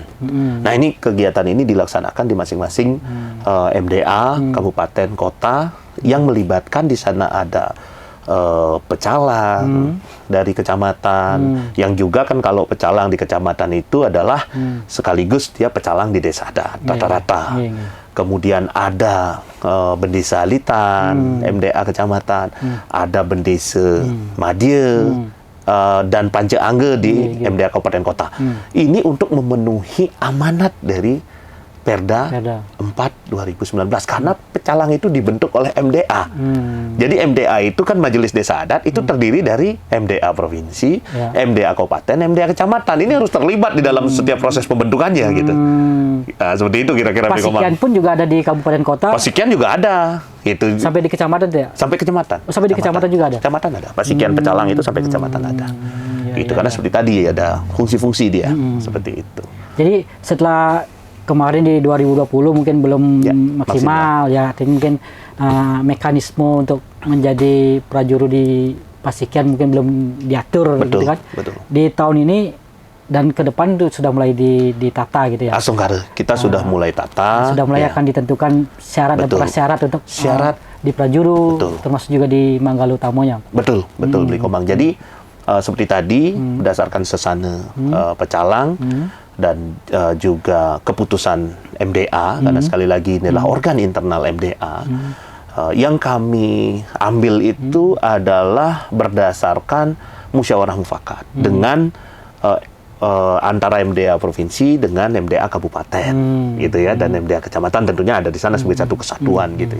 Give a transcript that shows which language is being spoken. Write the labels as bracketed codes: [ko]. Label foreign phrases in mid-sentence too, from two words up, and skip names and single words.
[id] Nah, ini kegiatan ini dilaksanakan di masing-masing MDA, kabupaten, kota yang melibatkan di sana ada pecalang dari kecamatan, yang juga kan kalau pecalang di kecamatan itu adalah sekaligus dia pecalang di desa adat rata-rata. Kemudian ada Bendesa Litan, MDA kecamatan, ada Bendesa Madya, dan Panja Angge di MDA Kabupaten Kota. Ini untuk memenuhi amanat dari Perda 4 2019 karena pecalang itu dibentuk oleh MDA. Jadi MDA itu kan Majelis Desa Adat itu terdiri dari MDA provinsi, MDA kabupaten, MDA kecamatan. Ini harus terlibat di dalam setiap proses pembentukannya gitu. Nah, seperti itu kira-kira. Pasikian pun juga ada di kabupaten kota. Pasikian juga ada. Itu sampai di kecamatan ya? Sampai kecamatan. Oh, sampai di kecamatan juga ada. Kecamatan ada. Pasikian pecalang itu sampai kecamatan ada. Itu karena seperti tadi ada fungsi-fungsi dia seperti itu. Jadi setelah kemarin di 2020 mungkin belum maksimal ya, jadi mungkin mekanisme untuk menjadi prajuru di Pasikian mungkin belum diatur, betul, gitu kan? Betul. Di tahun ini dan ke depan itu sudah mulai ditata gitu ya. Asungkare, kita sudah mulai tata. Sudah mulai akan ditentukan syarat dan prasyarat untuk di prajuru, termasuk juga di Manggala Utamanya. Betul, Beli Komang. Jadi seperti tadi berdasarkan sesana pecalang dan juga keputusan MDA, karena sekali lagi inilah organ internal MDA, yang kami ambil itu adalah berdasarkan musyawarah mufakat dengan antara MDA provinsi dengan MDA kabupaten, gitu ya, dan MDA kecamatan tentunya ada di sana sebagai satu kesatuan, gitu ya.